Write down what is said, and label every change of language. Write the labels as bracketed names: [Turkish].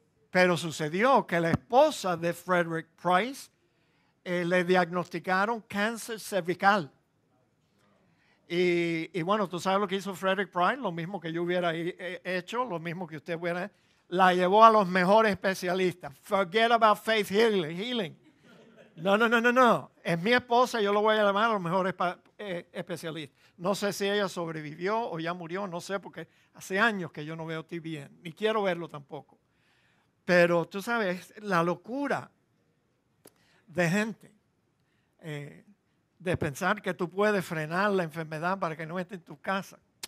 [Spanish] Pero sucedió que la esposa de Frederick Price le diagnosticaron cáncer cervical. Y bueno, tú sabes lo que hizo Frederick Price, lo mismo que yo hubiera hecho, lo mismo que usted hubiera. La llevó a los mejores especialistas. [English] Forget about faith healing. [Spanish] No. Es mi esposa, yo lo voy a llamar a los mejores especialistas. No sé si ella sobrevivió o ya murió, no sé, porque hace años que yo no veo TBN, ni quiero verlo tampoco. Pero tú sabes, la locura de gente, de pensar que tú puedes frenar la enfermedad para que no esté en tu casa.